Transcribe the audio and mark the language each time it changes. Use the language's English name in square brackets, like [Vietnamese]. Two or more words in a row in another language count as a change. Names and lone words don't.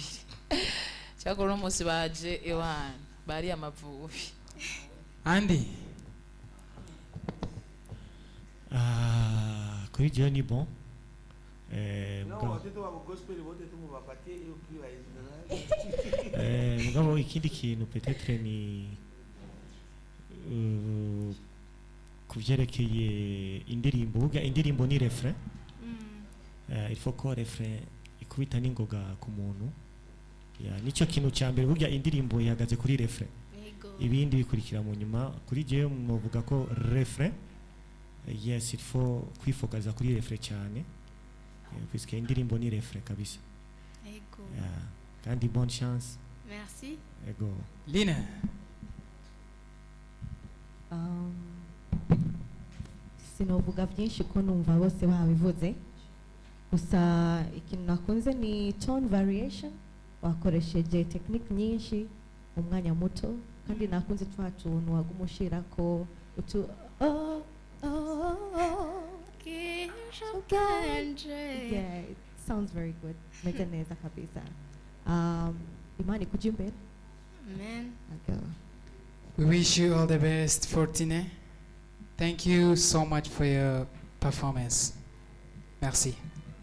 [Rundi] Cyakora umunsi baje ewana bari amavubi. Andy. Kuri je ni bon. Mugabo ikindi kintu peut-être ni kuvyerekeye indirimbo burya indirimbo ni refrain. [French] Il faut [Rundi] ko refrain ikubita n'ingoga ku muntu. Nicyo kintu cya mbere burya indirimbo ihagaze kuri refrain. Ibindi bikurikira mu nyuma kuri je muvuga ko refrain yes [French] il faut [Rundi] kwifokaza kuri refrain cyane. Puisque indirimbo ni refrain kabisa. Ego. Kandi [French] bonne chance. [Rundi] Merci. Ego. Lina. Sinovuga byinshi ko numva bose babivuze. Gusa ikintu nakunze ni [English] tone variation. [Rundi] Wakoresheje technique nyinshi mu mwanya muto kandi nakunze twa tuntu wagumushira ko utu [English] yeah, it sounds very good. [Rundi] Meze neza kabisa. Imani kujimbere. Amen. Okay. [English] We wish you all the best, Fortuné. Thank you so much for your performance. Merci.